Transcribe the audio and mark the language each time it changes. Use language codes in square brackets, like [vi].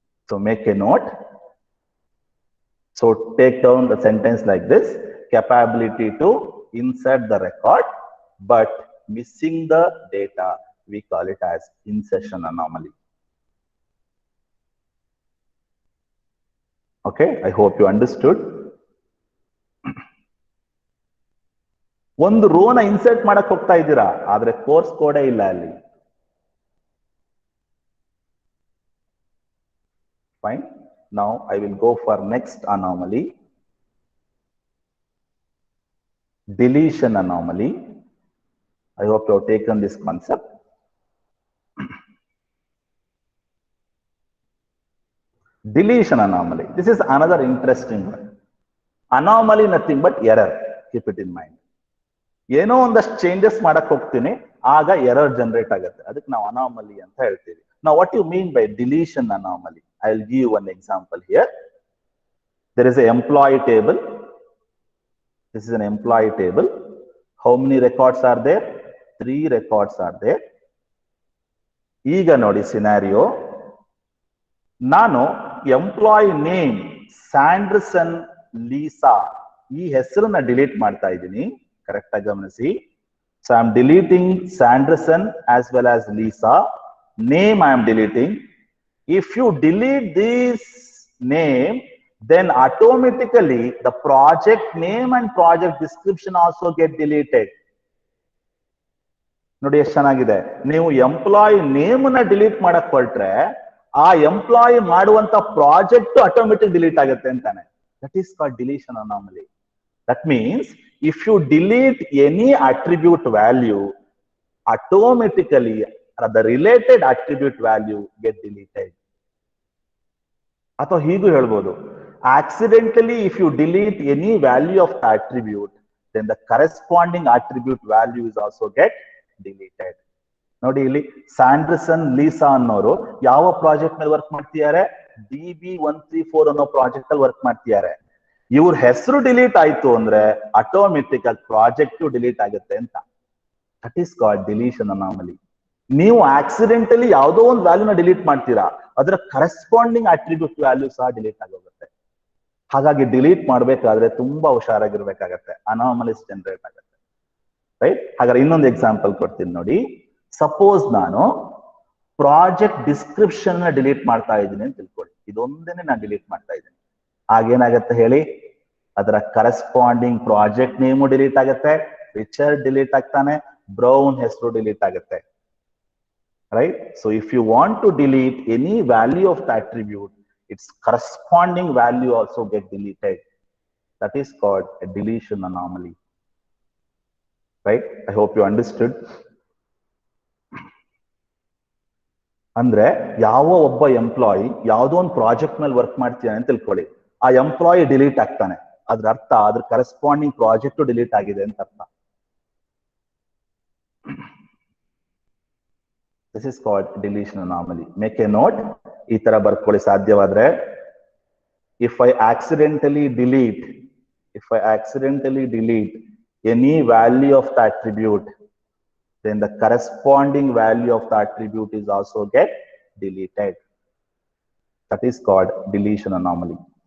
[en] So make a note. So take down the sentence like this: capability to insert the record, but missing the data. We call it as insertion anomaly. Okay, I hope you understood. [kn] ಒಂದು rho ನ insert ಮಾಡಕ್ ಹೋಗ್ತಾ ಇದ್ದೀರಾ, ಆದ್ರೆ course ಕೋಡೇ ಇಲ್ಲ ಅಲ್ಲಿ. [en] Fine. Now I will go for next anomaly. Deletion anomaly. I hope you have taken this concept. Deletion anomaly. This is another interesting one. Anomaly nothing but error. Keep it in mind. [kn] ಏನೋ ಒಂದಷ್ಟು changes ಮಾಡಕ್ ಹೋಗ್ತೀನಿ, ಆಗ error generate ಆಗುತ್ತೆ. ಅದಕ್ಕೆ ನಾವು ಅನಾಮಲಿ ಅಂತ ಹೇಳ್ತೀವಿ. [en] Now what you mean by deletion anomaly? I'll give you one example here. There is an employee table. This is an employee table. How many records are there? 3 records are there. [kn] ಈಗ ನೋಡಿ scenario. ನಾನು employee name Sanderson Lisa ಈ ಹೆಸರನ್ನ delete ಮಾಡ್ತಾ ಇದ್ದೀನಿ. Correct ಆಗಿ ಗಮನಿಸಿ. [en] So I am deleting Sanderson as well as Lisa. Name I am deleting. If you delete this name, then automatically the project name and project description also get deleted. [kn] ನೋಡಿ ಎಷ್ಟು ಚೆನ್ನಾಗಿದೆ. ನೀವು employee name ನ delete ಮಾಡಕ್ ಹೊರಟ್ರೆ ಆ employee ಮಾಡುವಂತ project automatic delete ಆಗುತ್ತೆ ಅಂತಾನೆ. [en] That is called deletion anomaly. That means if you delete any attribute value, automatically the related attribute value get deleted. [kn] ಅಥವಾ ಹೀಗೂ ಹೇಳ್ಬೋದು, [en] accidentally if you delete any value of the attribute, then the corresponding attribute value is also get deleted. [kn] ನೋಡಿ ಇಲ್ಲಿ Sanderson Lisa ಅನ್ನೋರು ಯಾವ project ಮೇಲೆ work ಮಾಡ್ತಿದ್ದಾರೆ? DB134 ಅನ್ನೋ ಪ್ರಾಜೆಕ್ಟ್ ಅಲ್ಲಿ ವರ್ಕ್ ಮಾಡ್ತಿದ್ದಾರೆ. ಇವ್ರ ಹೆಸರು ಡಿಲೀಟ್ ಆಯ್ತು ಅಂದ್ರೆ ಆಟೋಮೆಟಿಕ್ ಆಗಿ ಪ್ರಾಜೆಕ್ಟ್ ಡಿಲೀಟ್ ಆಗುತ್ತೆ ಅಂತ. [en] That is called deletion anomaly. [kn] ನೀವು ಆಕ್ಸಿಡೆಂಟಲಿ ಯಾವುದೋ ಒಂದು ವ್ಯಾಲ್ಯೂನ ಡಿಲೀಟ್ ಮಾಡ್ತೀರಾ, ಅದರ ಕರೆಸ್ಪಾಂಡಿಂಗ್ ಅಟ್ರಿಬ್ಯೂಟ್ ವ್ಯಾಲ್ಯೂ ಸಹ ಡಿಲೀಟ್ ಆಗೋಗುತ್ತೆ. ಹಾಗಾಗಿ ಡಿಲೀಟ್ ಮಾಡ್ಬೇಕಾದ್ರೆ ತುಂಬಾ ಹುಷಾರಾಗಿರ್ಬೇಕಾಗತ್ತೆ, ಅನಾಮಲೀಸ್ ಜನರೇಟ್ ಆಗುತ್ತೆ. ರೈಟ್? ಹಾಗಾದ್ರೆ ಇನ್ನೊಂದು ಎಕ್ಸಾಂಪಲ್ ಕೊಡ್ತೀನಿ ನೋಡಿ. ಸಪೋಸ್ ನಾನು ಪ್ರಾಜೆಕ್ಟ್ ಡಿಸ್ಕ್ರಿಪ್ಷನ್ ನ ಡಿಲೀಟ್ ಮಾಡ್ತಾ ಇದ್ದೀನಿ ಅಂತ ತಿಳ್ಕೊಳ್ಳಿ. ಇದೊಂದೇನೆ ನಾನು ಡಿಲೀಟ್ ಮಾಡ್ತಾ ಇದ್ದೀನಿ. ಆಗೇನಾಗತ್ತೆ ಹೇಳಿ? ಅದರ ಕರೆಸ್ಪಾಂಡಿಂಗ್ ಪ್ರಾಜೆಕ್ಟ್ ನೇಮು ಡಿಲೀಟ್ ಆಗುತ್ತೆ, ರಿಚರ್ಡ್ ಡಿಲೀಟ್ ಆಗ್ತಾನೆ, ಬ್ರೌನ್ ಹೆಸರು ಡಿಲೀಟ್ ಆಗುತ್ತೆ. Right? [en] So if you want to delete any value of the attribute, its corresponding value also get deleted. That is called a deletion anomaly. Right? I hope you understood. [kn] ಅಂದ್ರೆ ಯಾವ ಒಬ್ಬ employee ಯಾವುದೋ ಒಂದು project ಮೇಲೆ work ಮಾಡ್ತೀಯಾನೆ ಅಂತ ತಿಳ್ಕೊಳ್ಳಿ. ಆ employee delete ಆಗ್ತಾನೆ, ಅದ್ರ ಅರ್ಥ ಅದ್ರ ಕರೆಸ್ಪಾಂಡಿಂಗ್ ಪ್ರಾಜೆಕ್ಟ್ ಡಿಲೀಟ್ ಆಗಿದೆ ಅಂತ ಅರ್ಥ. [en] This is called deletion anomaly. Make a note. [kn] ಈ ತರ ಬರ್ಕೊಳ್ಳಿ ಸಾಧ್ಯವಾದ್ರೆ. [en] If I accidentally delete If I accidentally delete any value of the attribute, then the corresponding value of the attribute is also get deleted. That is called deletion anomaly.